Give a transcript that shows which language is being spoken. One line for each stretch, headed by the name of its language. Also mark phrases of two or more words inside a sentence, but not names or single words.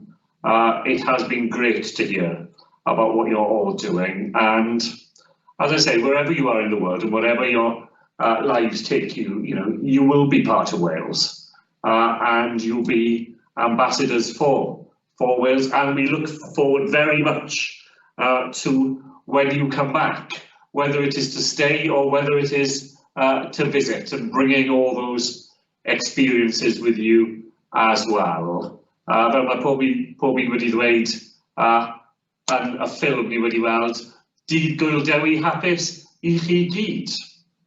English: It has been great to hear about what you're all doing, and as I say, wherever you are in the world and whatever your lives take you, you will be part of Wales, and you'll be ambassadors for Wales, and we look forward very much to when you come back, whether it is to stay or whether it is to visit, and bringing all those experiences with you as well.
Welsh: Fel mae pob un wedi dweud yn y ffilm ni wedi weld, dydd Gwyl Dewi hapus I chi gyd.